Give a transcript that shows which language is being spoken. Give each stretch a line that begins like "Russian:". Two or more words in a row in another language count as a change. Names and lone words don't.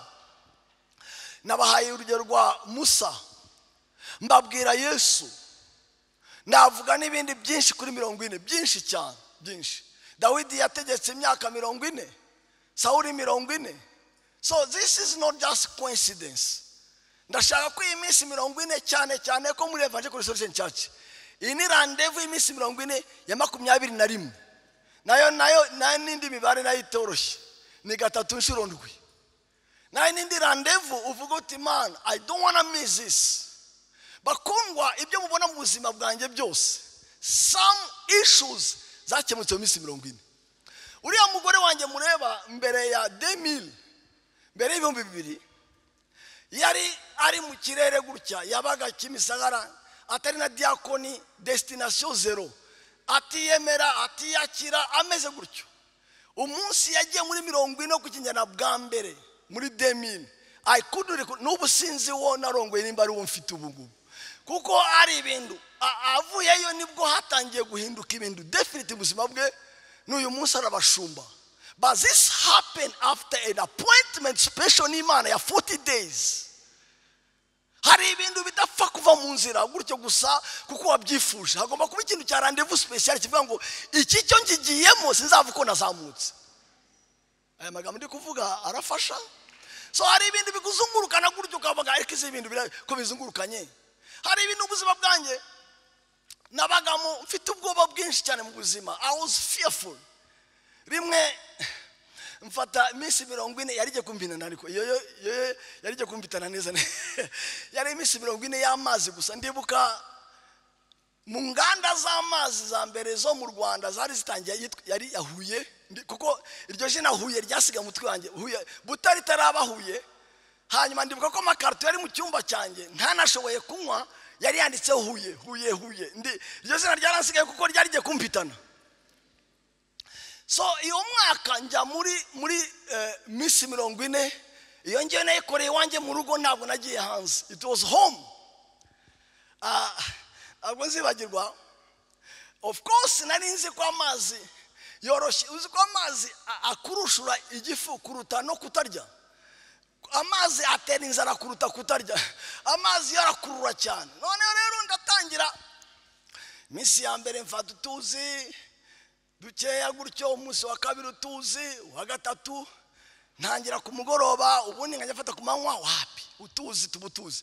Kinyarwanda: Nabahaye urugero rwa Musa, mbabwira Yesu, navuga n'ibindi byinshi kuri 40, byinshi cyane, byinshi. Dawidi yategetse imyaka 40, Sauli 40.
English: So this is not just coincidence.
Kinyarwanda: Ndashaka ko iyi minsi 40 cyane ko muri Evangelical Restoration Church iyi ni rendezvous y'iminsi 40 ya 21. nayo nindi mibare nayo itoroshye ni 3 inshuro ndwi. Nayo nindi rendezvous uvuga uti man,
English: I don't want to miss this.
Kinyarwanda: Bakundwa, ibyo mubona mu buzima bwanjye byose,
English: some issues
Kinyarwanda: zakemutse mu minsi 40. Uriya mugore wanjye mureba mbere ya 2000, mbere y'ibihumbi 2000, yari ari mu kirere gutya, yabaga Kimisagara, atari na diakoni,
English: destination zero,
Kinyarwanda: atiyemera, atiyakira, ameze gutyo. Umunsi yagiye muri 40 ku kinyana bwa mbere muri 2000,
English: I couldn't recall,
Kinyarwanda: n'ubu sinzi wo narongoye nimba ari wo mfite ubugubu, kuko ari ibintu avuyeyo nibwo hatangiye guhinduka ibintu definitely ubuzima bwe. N'uyu munsi arabashumba.
English: But this happened after an appointment special
Kinyarwanda: n'Imana ya
English: 40 days.
Kinyarwanda: Hari ibintu bidapfa kuva mu nzira gutyo gusa kuko wabyifuje. Hagomba kuba ikintu cya rendezvous special kivuga ngo iki cyo ngigiyemo sinzavuga ko nazamutse. Aya magambo ndi kuvuga arafasha. So hari ibintu bikuzungurukana gutyo kabaga ariko izi ibintu ko bizungurukanye. Hari ibintu ubuzima bwanjye nabagamo mfite ubwoba bwinshi cyane mu buzima.
English: I was fearful.
Kinyarwanda: Rimwe mfata iminsi 40 yarije kumbinana, ariko yo yarije kumbitana neza. Yari iminsi 40 y'amazi gusa. Ndibuka mu nganda z'amazi za mbere zo mu Rwanda zari zitangiye yari yahuye, kuko iryo jina Huye ryasiga mutwe wanjye, Huye Butari tarabahuye. Hanyuma ndibuka ko makarto yari mu cyumba cyanjye ntanashoboye kunywa, yari yanditse Huye. Iryo jina ryaransigaye kuko ryarije kumpitana. So iyo mwaka njya muri minsi 40, iyo ngiye nayikoreye wanjye mu rugo, ntabwo nagiye hanze.
English: It was home.
Kinyarwanda: Ntabwo nzibagirwa.
English: Of course
Kinyarwanda: nari nzi ko amazi yoroshye, uzi ko amazi akurushura igifu kuruta no kutarya. Amazi atera inzara kuruta kutarya. Amazi yarakurura cyane. None rero ndatangira minsi ya mbere mfata utuzi dukeya gutyo, umunsi wa kabiri utuzi, wa gatatu ntangira ku mugoroba, ubundi nkajya ku manywa wapi utuzi tubutuzi.